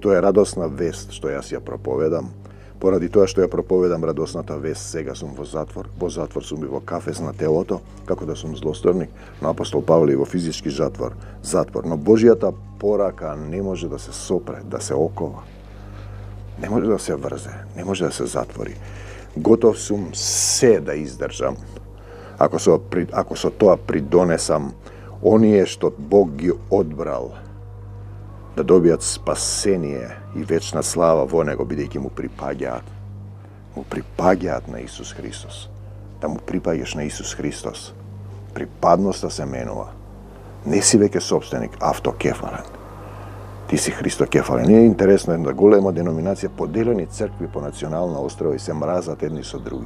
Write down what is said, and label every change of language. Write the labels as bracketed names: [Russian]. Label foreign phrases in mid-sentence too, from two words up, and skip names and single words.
[Macedonian] Тоа е радосна вест што јас ја проповедам. Поради тоа што ја проповедам радосната вест, сега сум во затвор. Во затвор сум и во кафез на телото, како да сум злосторник, но апостол Павле и во физички затвор. Но Божјата порака не може да се сопре, да се окова. Ne može da se vrze, ne može da se zatvori. Gotov sum se da izdržam. Ako so to pridonesam, onije što Bog gi odbral, da dobijat spasenije i večna slava vo nego бидејќи му припаѓаат. Му припаѓаат на Исус Христос. Да му припаѓаш на Исус Христос. Припадноста се менува. Не си веќе собственик, автокефален. Ти си христокефален. Не е интересно една голема деноминација, поделени цркви по национална острова и се мразат едни со други.